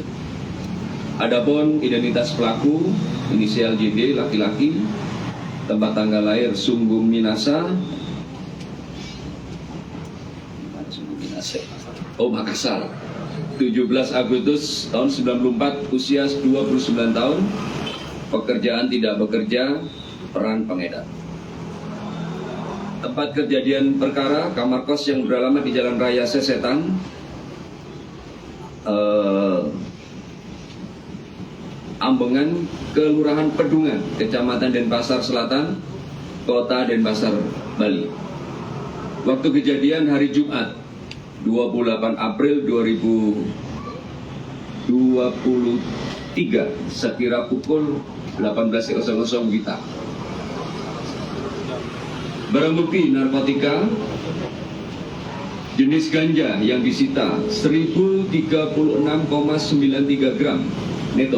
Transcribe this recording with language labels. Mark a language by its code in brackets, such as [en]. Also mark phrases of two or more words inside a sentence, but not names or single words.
[id] Adapun identitas pelaku, inisial JD laki-laki, tempat tanggal lahir Sungguh Minasa, Makassar, 17 Agustus tahun 94, usia 29 tahun, pekerjaan tidak bekerja, peran pengedar. Tempat kejadian perkara, kamar kos yang beralamat di Jalan Raya Sesetan, Ambengan, Kelurahan Pedungan, Kecamatan Denpasar Selatan, Kota Denpasar, Bali. Waktu kejadian hari Jumat, 28 April 2023, sekira pukul 18.00 WITA. Barang bukti narkotika jenis ganja yang disita 1036,93 gram neto.